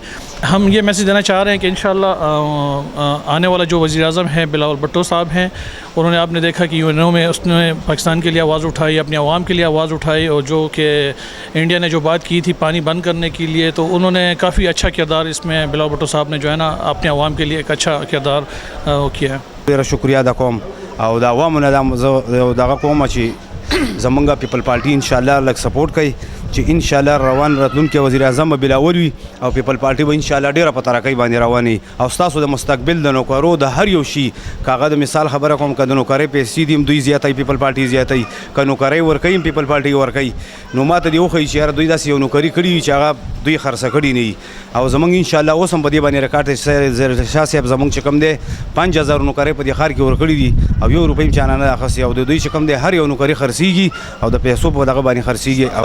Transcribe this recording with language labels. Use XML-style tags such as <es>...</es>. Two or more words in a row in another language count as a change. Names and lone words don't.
<ur>ہم یہ میسیج دینا چاہ رہے ہیں کہ انشاءاللہ آنے والا جو وزیر اعظم ہے بلاول بھٹو صاحب ہیں، انہوں نے آپ نے دیکھا کہ UNO میں اس نے پاکستان کے لیے آواز اٹھائی، اپنے عوام کے لیے آواز اٹھائی، اور جو کہ انڈیا نے جو بات کی تھی پانی بند کرنے کے لیے، تو انہوں نے کافی اچھا کردار اس میں بلاول بھٹو صاحب نے جو ہے نا اپنے عوام کے لیے ایک اچھا کردار کیا ہے۔</ur> <ps>ډیره شکریہ ادا کوم او د عوامو نه دغه کوم چې زمونږ پیپل پارټي انشاءالله لږ سپورټ کوي چې انشاءالله روان راتلونکی وزیر اعظم به بلاول وي او پیپل پارټي به انشاءالله ډیره په ترقۍ باندې رواني، او ستاسو د مستقبل د نوکرو د هر یو شي کاغه د مثال خبره کوم که د نوکرۍ پیسې دي دوی زیاتوي، پیپل پارټي زیاتوي، که نوکرۍ ورکوي پیپل پارټي ورکوي، نو ماته دې وښیي چې یاره دوی داسې یو نوکري کړي وي چې هغه دوی خرڅه کړي نه وي، او زمونږ انشاءالله اوس هم په دې باندې ریکارډ دی شاه صاحب زمونږ چې کوم دی 5000 نوکرۍ په دې ښار کې ورکړي دي او 1 روپۍ هم چانه نه اخیستې، او د دوی چې کوم دی هر یو نوکري خرڅېږي او د پیسو په دغه باندې خرڅېږي.</ps>